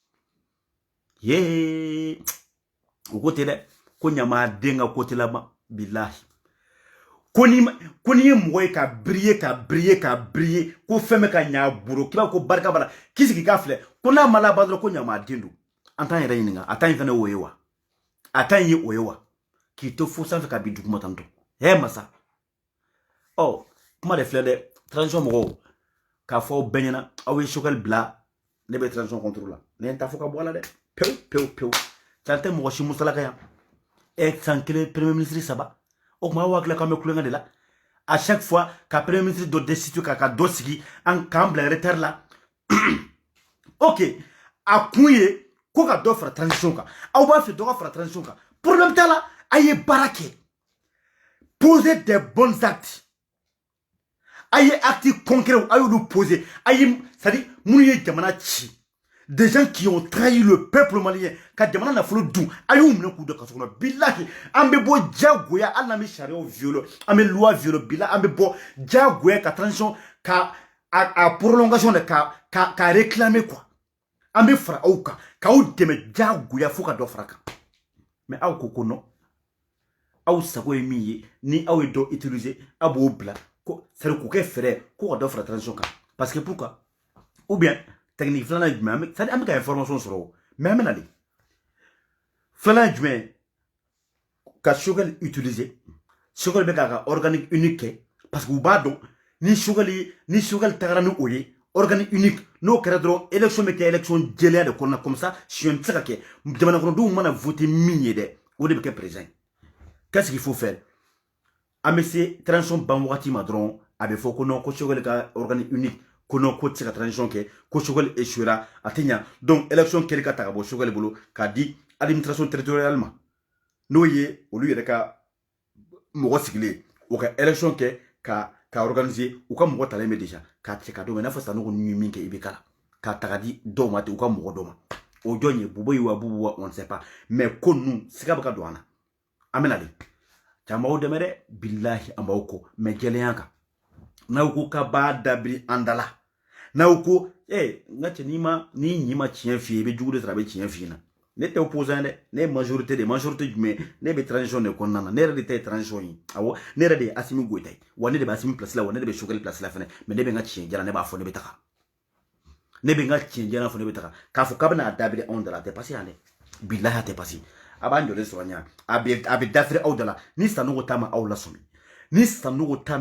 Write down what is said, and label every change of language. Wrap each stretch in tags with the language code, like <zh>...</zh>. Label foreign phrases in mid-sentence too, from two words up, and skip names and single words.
<bm>ye o ko tɛ dɛ ko ɲamaden ka côté la ma bilahi ko ni ye mɔgɔ ye ka briller ko fɛn bɛ ka ɲa a bolo k'i b'a ko barika b'a la k'i sigi k'a filɛ ko n'a ma laban dɔrɔn ko ɲamaden don an t'an yɛrɛ ɲininka a ta in fɛnɛ o ye wa a ta in ye o ye wa k'i to fo sanfɛ ka bin duguma tantɔ he masa kuma de filɛ dɛ transition mɔgɔw k'a fɔ aw bɛɛ ɲɛna aw ye Choguel bila ne bɛ</bm> <fr>transition contre</fr> <bm>la ne ye n ta fɔ ka bɔ a la dɛ pewu san tɛ mɔgɔ si musalaka yan san kelen</bm> <fr>premier ministre</fr> <bm>saba o tuma aw hakili k'an bɛ kulonkɛ de la</bm> <fr>à chaque fois</fr> <bm>ka</bm> <fr>premier ministre</fr> <bm>dɔ destituer ka dɔ sigi k'an bila retard la ok a kun ye ko ka dɔ fara transition kan aw b'a fɛ dɔ ka fara transition kan problème t'a la a ye baara kɛ</bm> <fr>poser des bons actes</fr> <bm>a ye</bm> <fr>actes concrets</fr> <bm>a y'olu poser a ye</bm> <fr>c'est-à-dire</fr> <bm>minnu ye jamana ci</bm> <fr>des gens qui ont trahi le peuple malien</fr> <bm>ka jamana nafolo dun a y'u minɛ k'u da kaso kɔnɔ bilahi an bɛ bɔ diyagoya hali n'an bɛ sariyaw violer an bɛ loi violer bilahi an bɛ bɔ diyagoya ka transition ka a</bm> <fr>prolongation de</fr> <bm>ka</bm> <fr>réclamer quoi</fr> <bm>an bɛ fara aw kan k'aw dɛmɛ diyagoya fo ka dɔ fara kan mais aw ko non aw sago ye min ye ni aw ye dɔ utiliser a b'o bila ko c'est k'o kɛ fɛrɛ ko ka dɔ fara transition kan</bm> <fr>parce que pourquoi ou bien technique</fr> <bm>filanan ye jumɛn</bm> <fr>c'est-à-dire</fr> <bm>an bɛ ka information sɔrɔ o mais an bɛ na de filanan ye jumɛn ka Choguel utiliser Choguel bɛ k'a ka</bm> <fr>organique unique</fr> <bm>kɛ parce que u b'a dɔn ni Choguel tagara ni o ye</bm> <fr>organique unique</fr> <bm>n'o kɛra dɔrɔn élection bɛ kɛ élection jɛlenya de kɔnɔna</bm> <fr>comme ça</fr> <bm>siyɔn tɛ se ka kɛ jamana kɔnɔdenw mana voter min ye dɛ o de bɛ kɛ président</bm> <fr>qu'est-ce qu'il faut faire</fr> <bm>an bɛ se transition ban wagati ma dɔrɔn a bɛ fɔ ko non ko Choguel ka</bm> <fr>organique unique</fr> <bm>ko non ko tɛ se ka transition kɛ ko Choguel échouera a tɛ ɲa</bm> <fr>donc élection</fr> <bm>kɛli ka ta ka bɔ Choguel bolo k'a di</bm> <fr>administration territoriale</fr> <bm>ma n'o ye olu yɛrɛ ka mɔgɔ sigilen o ka élection kɛ ka organiser u ka mɔgɔ talen bɛ déjà k'a cɛ ka d'o ma i n'a fɔ Sanogo ni min kɛ i bɛ kala k'a ta ka di dɔw ma ten u ka mɔgɔ dɔw ma o jɔn ye Bubo ye wa Bubu wa</bm> <fr>on ne sait pas mais</fr> <bm>ko ninnu siga bɛ ka don an na an bɛ na de caman b'aw dɛmɛ dɛ bilahi an b'aw ko mais jɛlenya kan n'aw ko k'a b'a dabiri an da la n'aw ko n ka cɛ ni ɲi ma tiɲɛ f'i ye i bɛ jugu de sɔrɔ a bɛ tiɲɛ f'i ɲɛna ne tɛ opposant dɛ ne ye majorité jumɛn ne bɛ transition de kɔnɔna na ne yɛrɛ de ta ye transition ye awɔ ne yɛrɛ de ye Assimi Goïta ye wa ne de bɛ Assimi place la wa ne de bɛ Choguel place la fɛnɛ mais ne bɛ n ka tiɲɛ jala ne b'a fɔ ne bɛ taga ne bɛ n ka tiɲɛ jala fɔ ne bɛ taga k'a fɔ k'a bɛna dabiri anw da la a tɛ passé yan dɛ bilahi a tɛ passé a b'an jɔlen sɔrɔ ɲa a bɛ dafiri aw da la ni Sanogo ta ma aw lasɔmi ni Sanogo</bm>